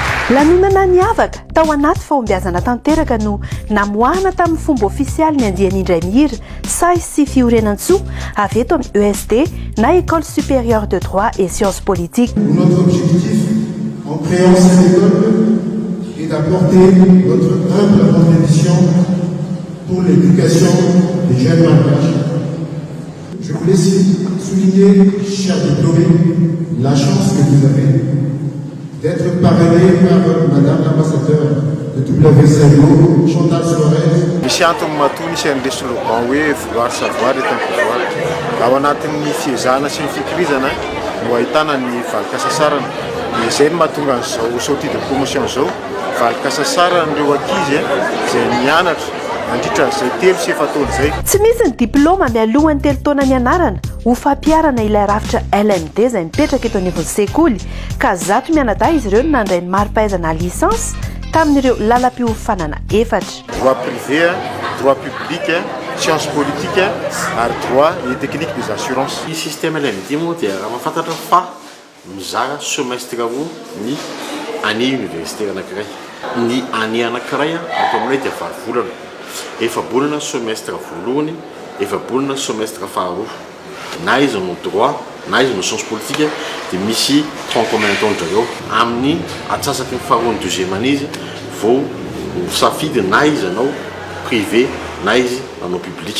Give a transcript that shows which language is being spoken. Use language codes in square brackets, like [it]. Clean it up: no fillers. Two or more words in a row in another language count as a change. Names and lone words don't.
[mg] lanonana niavaka tao anaty fahombiazana tanteraka no namoahana tamin'ny fomba ofisialy ny andian'indray mihira say sy fiorenan-tsoa avy eto amin'ny EST na [fr] École supérieure de droit et sciences politiques. Notre objectif en créant cette école est d'apporter notre humble contribution pour l'éducation des jeunes malgaches. Je voulais souligner, chers diplômés, la chance que vous avez d'être parrainé par Madame l'ambassadeur de WSAO, Chantal Suarez. [mg] Misy antony matoa nisy an'ilay slogan hoe [fr] vouloir savoir est un pouvoir. [mg] Ao anatin'ny fiezahana sy ny fikirizana no ahitana ny valikasasarana. Izay no mahatonga an'izao [fr] sortie de promotion [mg] zao valikasasarana ankizy izay mianatra mandritra izay 3 sy 4 taona izay. Tsy misy ny diplôma mialohan'ny 3 taona nianarana ho fampiarana ilay rafitra LMD izay mipetraka eto anivon'ny sekoly ka zato mianadahy izy ireo no nandray ny mari-pahaizana licence tamin'ireo lalam-piofanana 4. [fr] Droit privé, droit public, sciences politiques ary droit et technique des assurances. [mg] Ny système LMD moa dia raha mahafantatra fa mizara semestre roa ny [fr] année universitaire [mg] anankiray. Ny année anankiray ato aminay dia 10 volana. Efa bolana semestre voalohany, efa bolana semestre faharoa. Na izy no droit, na izy no [fr] sciences politiques [mg] dia misy [fr] tronc commun [mg] taondrareo amin'ny atsasaky ny faharoa ny 2e année izy vao safidy na izy anao privé na izy anao public.